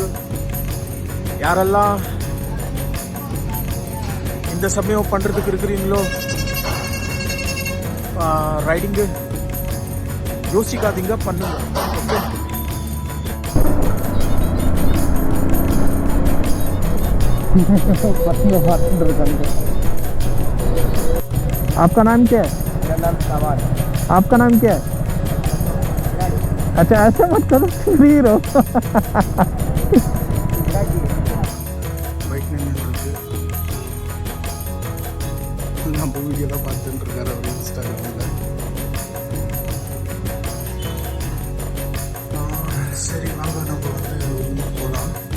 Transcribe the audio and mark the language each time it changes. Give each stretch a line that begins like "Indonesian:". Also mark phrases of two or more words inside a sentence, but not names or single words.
Tamil: யாரெல்லாம் இந்த சமயம் பண்ணுறதுக்கு இருக்கிறீங்களோ, ரைடிங்கு யோசிக்காதீங்க, பண்ணுங்க. ஓகே, பசங்க பார்த்துட்டு இருக்காங்க.
Hindi: आपका नाम क्या है? मेरा नाम सवाल। आपका नाम क्या है? अच्छा, ऐसा मत करो, फ्री रहो.
Tamil: பைக் நின்றுருக்கு. நம்ம வீடியோலாம் பார்த்துட்டு இருக்காரு அவர் இன்ஸ்டாகிராமில். சரி, வாங்க நம்ம வந்து ரூமுக்கு போகலாம்.